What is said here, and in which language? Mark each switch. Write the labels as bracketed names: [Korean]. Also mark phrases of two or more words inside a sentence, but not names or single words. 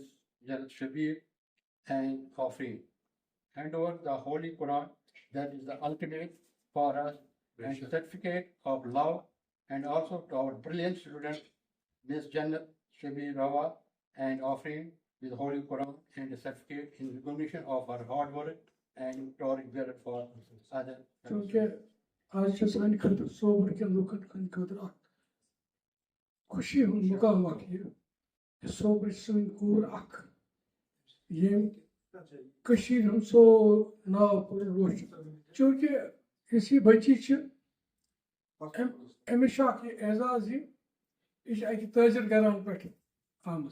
[English] Jannat Shabi and Afri, hand over the Holy Quran, that is the ultimate for us, and certificate of love, and also to our brilliant student, Ms. Jannat Shabi Rawa and Afri, with Holy Quran and a certificate in recognition of our hard work and glory bearer for other. [Kashmiri] چونکہ آج چھِ سانہِ خٲطرٕ صوبر کٮ۪ن لُکن ہٕنٛدِ خٲطرٕ اکھ خوشی ہُنٛد مقام اکھ یہِ کہِ صوبرٕچ سٲنۍ کوٗر اکھ ییٚمۍ کٔشیٖرِ ہُنٛد سورُے ناو کوٚر روشن. چوٗنکہِ یُس یہِ بٔچی چھِ أمِس چھُ اکھ یہِ اعزاز یہِ چھِ اکہِ تٲجر گران پٮ۪ٹھ آمٕژ.